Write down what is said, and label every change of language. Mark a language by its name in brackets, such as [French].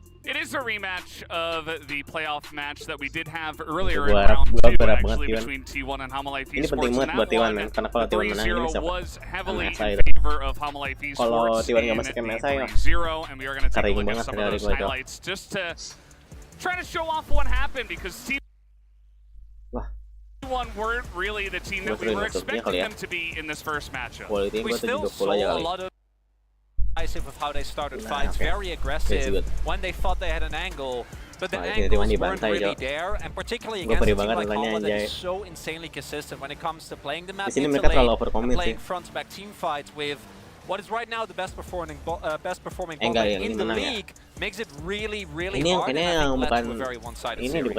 [English] It is a rematch of the playoff match that we did have earlier in round 2 actually between T1 and Homolife Esports. [Indonesian] Ini penting banget buat T1 men, karena kalau T1 menang ini bisa MSI. Kalau T1 nggak masuk MSI, kering banget dari gue itu. [English] Just to try to show off what happened because T1 weren't really the team that we were expecting them to be in this first matchup. We still saw a lot of of how they started fights, very aggressive when they thought they had an angle, but the angles weren't really there, and particularly against a team like Hala that is so insanely consistent when it comes to playing the map into lane and playing front-to-back team fights with what is right now the best performing bot lane in the league, makes it really hard, and I think led to a very one-sided series.